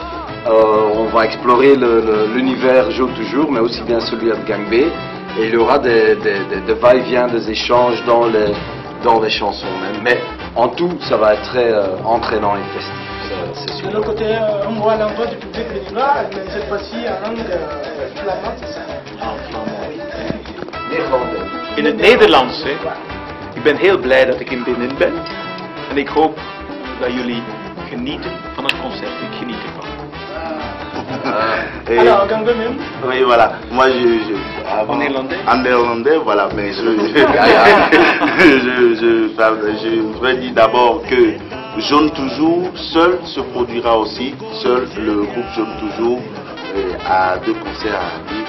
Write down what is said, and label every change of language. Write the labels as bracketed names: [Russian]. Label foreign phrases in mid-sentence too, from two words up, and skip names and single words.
[French] On va explorer l'univers Jaune Toujours, mais aussi bien celui de Gangbé, et il y aura des va-et-vient, des échanges dans les chansons même. Mais en tout, ça va être très entraînant et festif, c'est sûr. De l'autre côté, on voit l'endroit du public béninois, mais cette fois-ci en langue flamande, c'est ça? [Dutch] In het Nederlands, hè? Ik ben heel blij dat ik in Benin ben. En ik hoop dat jullie genieten van het concert. Ik geniet ervan. [French] Alors, Gangbé même? Oui, voilà. Moi, en néerlandais? En néerlandais, voilà. Mais je vais dire d'abord que Jaune Toujours, seul se produira aussi. Seul le groupe Jaune Toujours a 2 concerts à vivre.